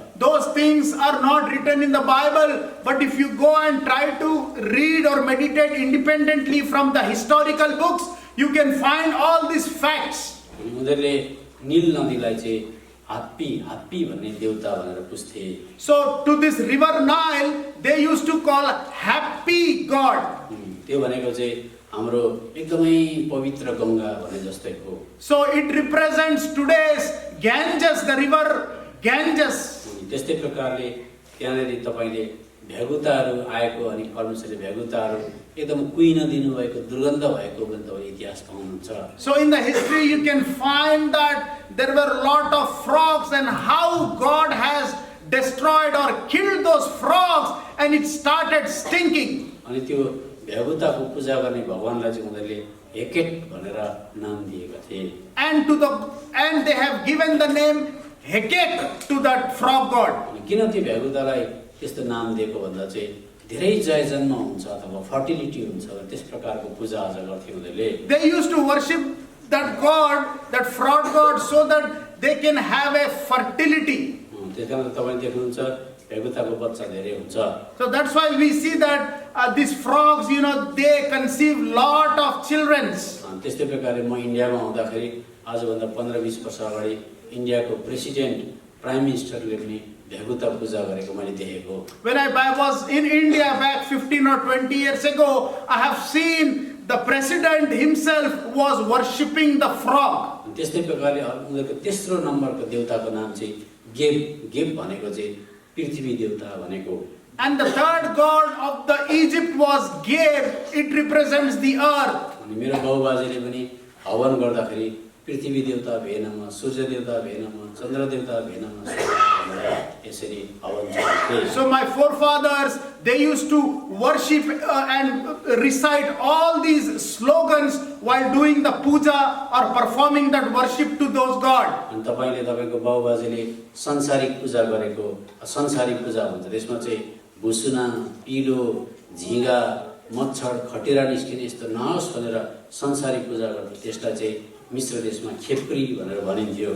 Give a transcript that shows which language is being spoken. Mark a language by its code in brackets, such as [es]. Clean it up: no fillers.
[en] Those things are not written in the Bible, but if you go and try to read or meditate independently from the historical books, you can find all these facts. [ne] उनीहरूले नील नदीलाई चाहिँ happy भन्ने देवता भनेर पुज्थे। [en] So to this river Nile, they used to call happy God. [ne] त्यो भनेको चाहिँ हाम्रो एकदमै पवित्र गंगा भने जस्तै हो। [en] So it represents today's Ganges, the river Ganges. [ne] त्यस्तै प्रकारले त्यहाँनेरि तपाईले भ्यागुताहरू आएको अनि परमेश्वरले भ्यागुताहरू एकदम कुइन दिनुभएको दुर्गन्ध भएको पनि तपाईले इतिहास पाउनुहुन्छ। [en] So in the history you can find that there were a lot of frogs and how God has destroyed or killed those frogs and it started stinking. [ne] अनि त्यो भ्यागुताको पूजा गर्ने भगवानलाई चाहिँ उनीहरूले हेकेट भनेर नाम दिएका थिए। [en] And they have given the name Heket to that frog god. [ne] किन त्यो भ्यागुतालाई त्यस्तो नाम दिएको भन्दा चाहिँ धेरै जयजन्म हुन्छ अथवा फर्टिलिटी हुन्छ त्यस प्रकारको पूजा आजा गर्थे उनीहरूले। [en] They used to worship that god, that frog god, so that they can have a fertility. [ne] त्यसकारण तपाईले देख्नुहुन्छ भ्यागुताको बच्चा धेरै हुन्छ। [en] So that's why we see that these frogs, they conceive lot of children. [ne] त्यस्तै प्रकारले म इन्डियामा हुँदाखेरि आजभन्दा 15-20 वर्ष अगाडि इन्डियाको प्रेसिडेन्ट प्राइम मिनिस्टरले पनि भ्यागुता पूजा गरेको मैले देखेको। [en] When I was in India back 15 or 20 years ago, I have seen the president himself was worshipping the frog. [ne] त्यस्तै प्रकारले उनीहरूको तेस्रो नम्बरको देवताको नाम चाहिँ गेब भनेको चाहिँ पृथ्वी देवता भनेको। [en] And the third god of the Egypt was Geb. It represents the earth. [ne] अनि मेरो बाबुबाजेले पनि हवन गर्दाखेरि पृथ्वी देवता भेनमा, सूर्य देवता भेनमा, चन्द्र देवता भेनमा यसरी हवन चलाउँथे। [en] So my forefathers, they used to worship and recite all these slogans while doing the puja or performing that worship to those gods. [ne] अनि तपाईले तपाईको बाबुबाजेले संसारिक पूजा गरेको, संसारिक पूजा भन्छ त्यसमा चाहिँ भुसुना, पिलो, झिगा, मच्छर, खटेरा निस्किने यस्तो नहोस् भनेर संसारिक पूजा गर्थे। त्यसलाई चाहिँ मिश्र देशमा खेप्री भनेर भनिन्थ्यो।